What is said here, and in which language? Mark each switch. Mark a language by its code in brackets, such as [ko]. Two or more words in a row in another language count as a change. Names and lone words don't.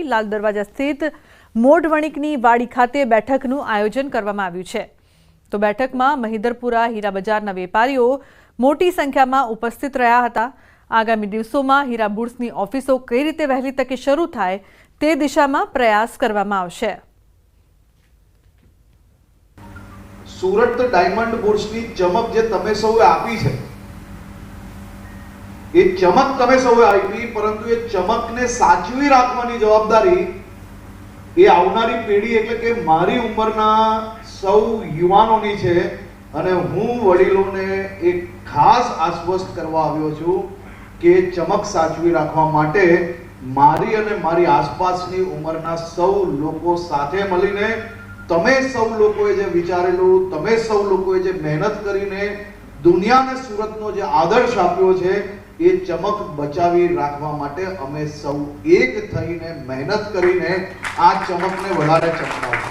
[gu] લાલ દરવાજા સ્થિત મોઢ વણિકની વાડી ખાતે બેઠકનું આયોજન કરવામાં આવ્યું છે। તો બેઠકમાં મહિધરપુરા હીરા બજારના વેપારીઓ મોટી સંખ્યામાં ઉપસ્થિત રહ્યા હતા। આગામી દિવસોમાં હીરા બુર્સની ઓફિસો કઈ રીતે વહેલી તકે શરૂ થાય તે દિશામાં પ્રયાસ કરવામાં આવશે। સુરત ડાયમંડ બુર્સ કી ચમક જે તમે સૌએ આપી છે એ ચમક તમે સૌએ આપી પરંતુ એ ચમક ને સાચવી રાખવાની જવાબદારી એ આવનારી પેઢી એટલે કે મારી ઉંમરના સૌ યુવાનોની છે અને હું વડીલોને એક ખાસ આશ્વસ્ત કરવા આવ્યો છું કે ચમક સાચવી રાખવા માટે મારી અને મારી આસપાસની ઉંમરના સૌ લોકો સાથે મળીને તમે સૌ લોકોએ જે વિચારેલું તમે સૌ લોકોએ જે મહેનત કરીને દુનિયાને સુરતનો જે આદર્શ આપ્યો છે એ ચમક બચાવી રાખવા માટે અમે સૌ એક થઈને મહેનત કરીને આ ચમકને વધારે ચમકાવશું।